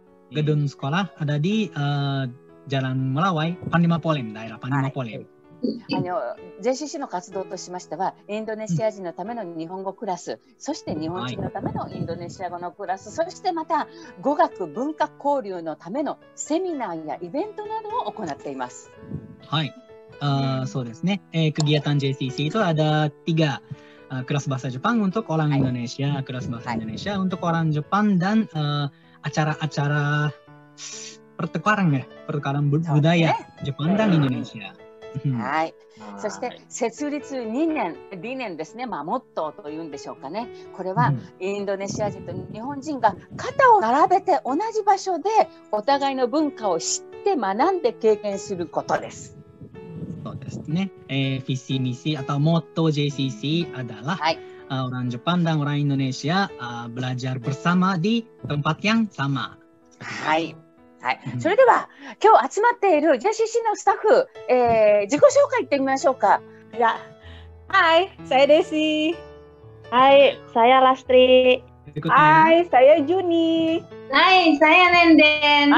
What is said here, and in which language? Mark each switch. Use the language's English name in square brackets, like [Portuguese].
[Indonesian] Gedung sekolah ada di Jalan Melawai, Panglima Polim, daerah Panglima Polim。 [Japanese] JCC の活動としましては、インドネシア人のための日本語クラス、そして日本人のためのインドネシア語のクラス、そしてまた語学文化交流のためのセミナーやイベントなどを行っています。はい。そうですね。 [Indonesian] kegiatan JCC itu ada 3 kelas bahasa Jepang untuk orang Indonesia, kelas bahasa Indonesia untuk orang Jepang dan acara-acara pertukaran budaya Jepang dan Indonesia。 [Japanese] はい。そして設立2年、理念ですね。モットーというんでしょうかね。これはインドネシア人と日本人が肩を並べて同じ場所でお互いの文化を知って学んで経験することです。そうですね。 [Indonesian] visi misi atau motto JCC adalah orang Jepang dan orang Indonesia belajar bersama di tempat yang sama。 [Japanese] はい。はい。それでは今日集まっている JCC のスタッフ、自己紹介いってみましょうか。 [Indonesian] Hai, saya Desi. Hai, saya Lastri. Hai, saya Juni. Hai, saya Nenden.